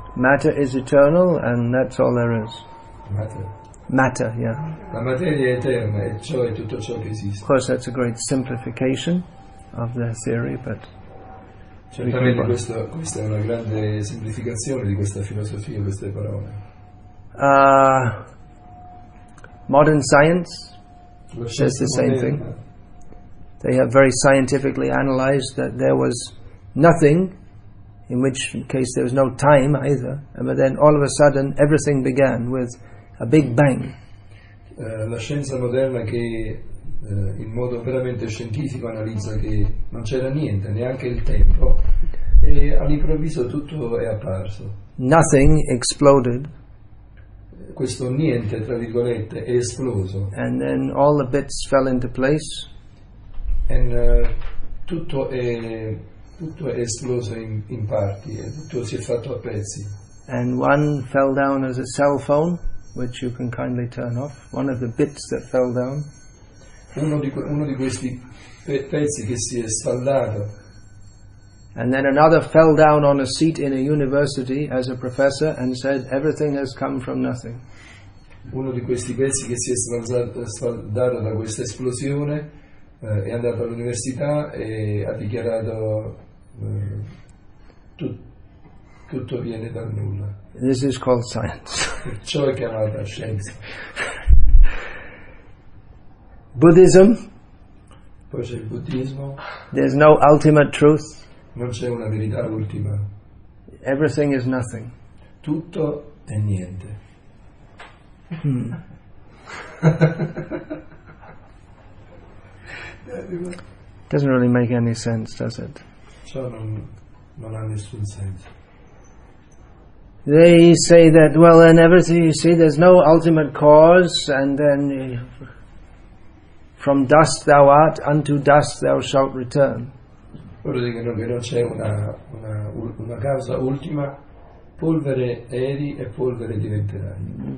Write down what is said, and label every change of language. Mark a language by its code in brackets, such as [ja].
[en] Matter is eternal and that's all there is. Matter, yeah. [it] La materia è eterna e ciò è tutto ciò che esiste. [en] Of course that's a great simplification of the theory, but [it] Certamente questa è una grande semplificazione di questa filosofia, queste parole. [en] Modern science says the same thing. They have very scientifically analyzed that there was nothing, in which case there was no time either, but then all of a sudden everything began with a big bang. [it] La scienza moderna che in modo veramente scientifico analizza che non c'era niente, neanche il tempo, e all'improvviso tutto è apparso. [en] Nothing exploded. [it] Questo niente, tra virgolette, è esploso. [en] And then all the bits fell into place. [it] E tutto è esploso in parti, e tutto si è fatto a pezzi. [en] And one fell down as a cell phone, which you can kindly turn off. One of the bits that fell down. [it] Uno di questi pezzi che si è sfaldato. [en] And then another fell down on a seat in a university as a professor and said everything has come from nothing. [it] Uno di questi pezzi che si è sfaldato da questa esplosione è andato all'università e ha dichiarato tutto viene dal nulla. [en] This is called science. [it] Ciò è chiamata scienza. [en] Buddhism. [it] Poi c'è il buddismo. [en] There's no ultimate truth. [it] Non c'è una verità ultima. [en] Everything is nothing. [it] Tutto è niente. [en] Doesn't really make any sense, does it? [it] Ciò non ha nessun senso. [en] They say that, well, then everything, you see, there's no ultimate cause, and then from dust thou art, unto dust thou shalt return. [it] Loro dicono che non c'è una causa ultima, polvere eri e polvere diventerai.